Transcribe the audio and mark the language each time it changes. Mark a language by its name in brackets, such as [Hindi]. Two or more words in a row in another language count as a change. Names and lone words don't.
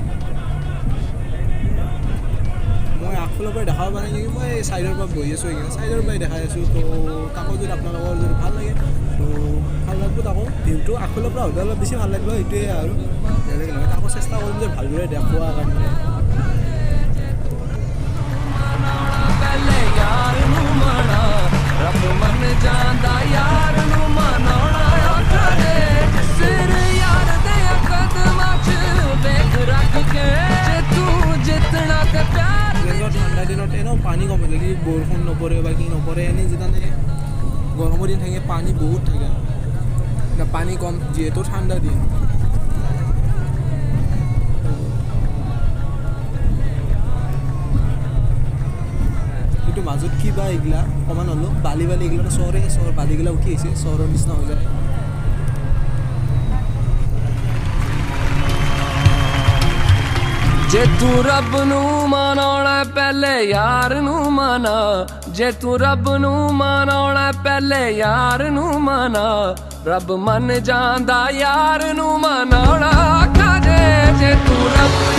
[Assamese] মই আগফালৰ পৰা দেখাব পৰা নাই মই ছাইডৰ পৰা বহি আছোঁ সেইকাৰণে ছাইডৰ পৰাই দেখাই আছোঁ তো তাকো যদি আপোনালোকৰ যদি ভাল লাগে তো ভাল লাগিব তাকো ভিউটো আগফালৰ পৰা হ'লে অলপ বেছি ভাল লাগিব সেইটোৱে আৰু বেলেগ নহয় তাকো চেষ্টা কৰিম যে ভালদৰে দেখুওৱাৰ কাৰণে [Punjabi] ਰੱਬ ਮੰਨ ਜਾਂਦਾ ਯਾਰ ਨੂੰ ਮਨਾਉਣਾ ਆਖਦੇ ਸਿਰ ਯਾਰ ਦੇ ਕਦਮਾਂ ਚ ਦੇਖ ਰੱਖ ਕੇ ਜੇ ਤੂੰ ਜਿੰਨਾ ਤੇ ਪਿਆਰ [Assamese] ঠাণ্ডা দিনত এনেও পানী কমে যদি বৰষুণ নপৰে বা কি নপৰে এনেই যেতিয়া গৰমৰ দিন থাকে পানী বহুত থাকে এটা পানী কম যিহেতু ঠাণ্ডা দিন কিন্তু মাজত কিবা এইগিলা অকণমান হ'লেও বালি এইগিলা চহৰে চহৰ বালিগিলা উঠি আহিছে চহৰৰ নিচিনা হৈ যায় [Punjabi] ਜੇ ਤੂੰ ਰੱਬ ਨੂੰ ਮਨਾਉਣਾ ਪਹਿਲੇ ਯਾਰ ਨੂੰ ਮਨਾ ਜੇ ਤੂੰ ਰੱਬ ਨੂੰ ਮਨਾਉਣਾ ਪਹਿਲੇ ਯਾਰ ਨੂੰ ਮਨਾ ਰੱਬ ਮੰਨ ਜਾਂਦਾ ਯਾਰ ਨੂੰ ਮਨਾਉਣਾ ਆਖਾਂ ਜੇ ਤੂੰ ਰੱਬ